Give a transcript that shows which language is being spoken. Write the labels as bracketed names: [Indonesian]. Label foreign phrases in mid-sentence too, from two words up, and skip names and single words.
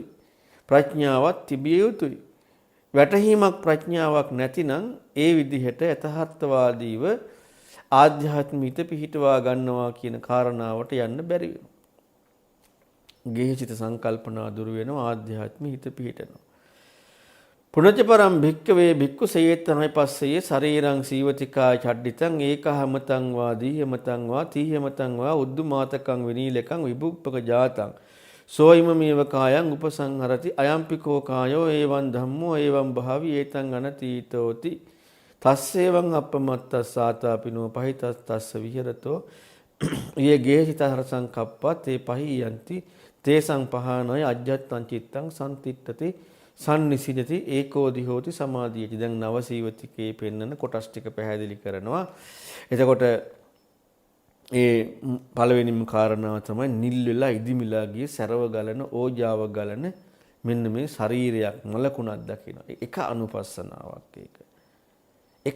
[Sinhala] ප්‍රඥාවක් තිබිය යුතුයි. වැටහීමක් ප්‍රඥාවක් නැතිනම් ඒ විදිහට යථාර්ථවාදීව ආධ්‍යාත්මිත පිහිටවා ගන්නවා කියන කාරණාවට යන්න බැරි වෙනවා. ගේහචිත සංකල්පනා දුර වෙනවා, ආධ්‍යාත්මිත පිහිටනවා. [Pali] පුණජ පරම් භික්කවේ භික්ඛු සයේතනයි පස්සේ ශරීරං සීවතිකා චඩ්ඩිතං ඒකහමතං වා දීහමතං වා තීහමතං වා උද්දුමාතකං විනීලකං විභුප්පක ජාතං සෝ ඉමමේව කායං උපසංහරති අයම්පිකෝ කායෝ ඒවං ධම්මෝ ඒවං භාවි ඒතං අනතීතෝති තස්සේවං අපමත්තස් සාතාපිනෝ පහිතස්තස්ස විහෙරතෝ යේ ගේහිතහර සංකප්පා තේ පහියන්ති තේ සංපහානය අජ්ජත්තං චිත්තං සම්තිත්තති සම්නිසිදති ඒකෝදි හෝති සමාධියති. [Sinhala] දැන් නවසීවතිකේ පෙන්නන කොටස් ටික පැහැදිලි කරනවා. එතකොට ඒ පළවෙනිම කාරණාව තමයි නිල් වෙලා ඉදිමිලා ගිය සරව ගලන ඕජාව ගලන මෙන්න මේ ශරීරයක් මලකුණක් දකින්න. එක අනුපස්සනාවක් ඒක. එකක්.